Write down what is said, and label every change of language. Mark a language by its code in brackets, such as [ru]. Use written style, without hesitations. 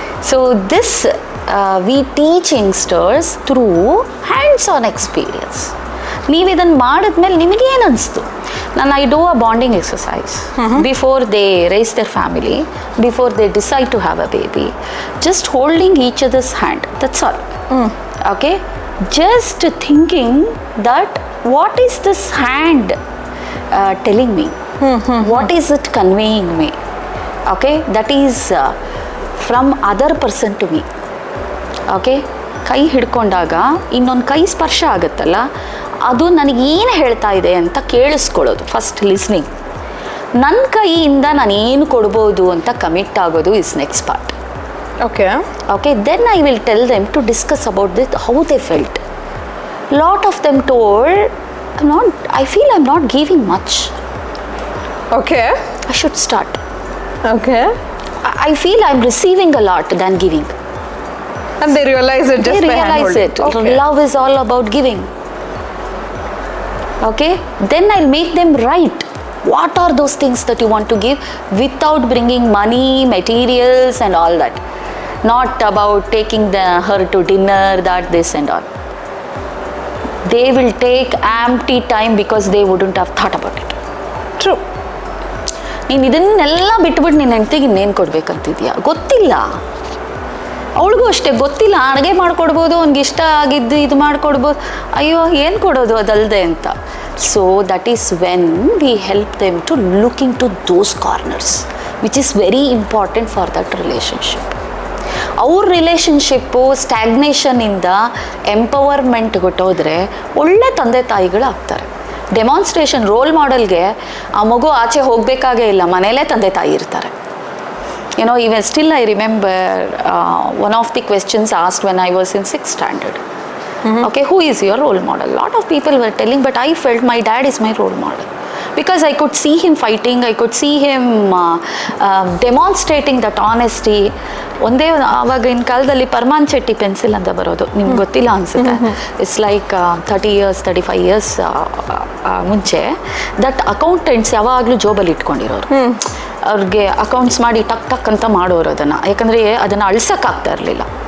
[en] So this we teach youngsters through hands on experience. [kn] ನೀವು ಇದನ್ನು ಮಾಡಿದ್ಮೇಲೆ ನಿಮಗೇನು ಅನಿಸ್ತು? [en] I do a bonding exercise before they raise their family, before they decide to have a baby. Just holding each other's hand, that's all. Okay, just thinking that what is this hand telling me, what is it conveying me. Okay, that is from other person to me. [kn] Okay, ಕೈ ಹಿಡ್ಕೊಂಡಾಗ ಇನ್ನೊಂದು ಕೈ ಸ್ಪರ್ಶ ಆಗುತ್ತಲ್ಲ, ಅದು ನನಗೇನು ಹೇಳ್ತಾ ಇದೆ ಅಂತ ಕೇಳಿಸ್ಕೊಳ್ಳೋದು. [en] First listening. [kn] ನನ್ನ ಕೈಯಿಂದ ನಾನು ಏನು ಕೊಡ್ಬೋದು ಅಂತ ಕಮಿಟ್ ಆಗೋದು [en] Is next part. Okay, then I will tell them to discuss about this, how they felt. Lot of them told, I feel I'm not giving much. Okay. I should start. Okay. I feel I'm receiving a lot than giving. And they realize it just by hand holding. It. Okay. Love is all about giving. Okay, then I'll make them write. What are those things that you want to give without bringing money, materials and all that. Not about taking her to dinner, that, this and all. They will take empty time because they wouldn't have thought about it. True. [kn] ನೀನು ಇದನ್ನೆಲ್ಲ ಬಿಟ್ಬಿಟ್ಟು ನಿನ್ನ ಹೆಂಡತಿಗೆ ಇನ್ನೇನು ಕೊಡ್ಬೇಕಂತಿದ್ಯಾ? ಗೊತ್ತಿಲ್ಲ. ಅವಳಿಗೂ ಅಷ್ಟೇ ಗೊತ್ತಿಲ್ಲ. ಅಡುಗೆ ಮಾಡಿಕೊಡ್ಬೋದು, ಅವ್ನಿಗೆ ಇಷ್ಟ ಆಗಿದ್ದು ಇದು ಮಾಡಿಕೊಡ್ಬೋದು. ಅಯ್ಯೋ ಏನು ಕೊಡೋದು ಅದಲ್ಲದೆ ಅಂತ. [en] So that is when we help them to look into those corners which is very important for that relationship. [kn] ಅವ್ರ ರಿಲೇಷನ್ಶಿಪ್ಪು ಸ್ಟ್ಯಾಗ್ನೇಷನಿಂದ ಎಂಪವರ್ಮೆಂಟ್ ಕೊಟ್ಟೋದ್ರೆ ಒಳ್ಳೆ ತಂದೆ ತಾಯಿಗಳು ಆಗ್ತಾರೆ. ಡೆಮಾನ್ಸ್ಟ್ರೇಷನ್ ರೋಲ್ ಮಾಡೆಲ್ಗೆ ಆ ಮಗು ಆಚೆ ಹೋಗಬೇಕಾಗೇ ಇಲ್ಲ, ಮನೇಲೇ ತಂದೆ ತಾಯಿ ಇರ್ತಾರೆ. [en] Even still I remember one of the questions asked when I was in 6th standard. Okay, who is your role model? A lot of people were telling, but I felt my dad is my role model. Because I could see him fighting, I could see him demonstrating that honesty. [kn] ಒಂದೇ ಆವಾಗಿನ ಕಾಲದಲ್ಲಿ ಪರ್ಮಾನ್ Chetty pencil ಅಂತ ಬರೋದು, ನಿಮ್ಗೆ ಗೊತ್ತಿಲ್ಲ ಅನಿಸುತ್ತೆ. [en] it's like 30 years 35 years [kn] ಮುಂಚೆ [en] that accountants [kn] ಯಾವಾಗಲೂ ಜೋಬಲ್ಲಿ ಇಟ್ಕೊಂಡಿರೋರು. ಅವ್ರಿಗೆ ಅಕೌಂಟ್ಸ್ ಮಾಡಿ ಟಕ್ ಟಕ್ ಅಂತ ಮಾಡೋರು ಅದನ್ನು, ಯಾಕಂದರೆ ಅದನ್ನು ಅಳ್ಸೋಕ್ಕಾಗ್ತಾ ಇರಲಿಲ್ಲ.